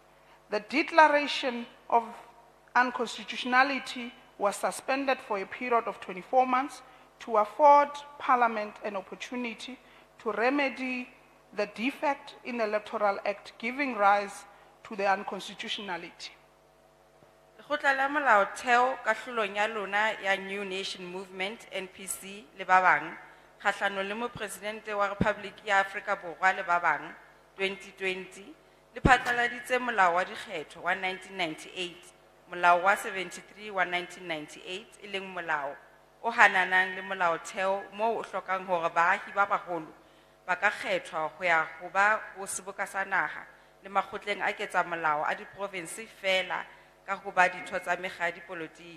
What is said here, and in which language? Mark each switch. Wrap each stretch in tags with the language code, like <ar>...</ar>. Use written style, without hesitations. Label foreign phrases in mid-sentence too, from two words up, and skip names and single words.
<en>The declaration of unconstitutionality was suspended for a period of 24 months to afford Parliament an opportunity to remedy the defect in the Electoral Act giving rise to the unconstitutionality.</en> <st>Lekgotla la Molaotheo kahlolong ya lona ya New Nation Movement, NPC, le ba bang, kgahlano le Mopresidente wa Republic ya Afrika Borwa le ba bang, 2020, le phatlaladitse molao wa dikgetho wa 1998, molao wa 73 wa 1998, e leng molao o hananang le molaotheo moo o hlokang hore baahi ba baholo ba ka kgethwa ho ya ho ba ho seboka sa naha le makgotleng a ketsa molao a diprovinse fela ka ho ba ditho tsa mekga ya dipolotiki.</st>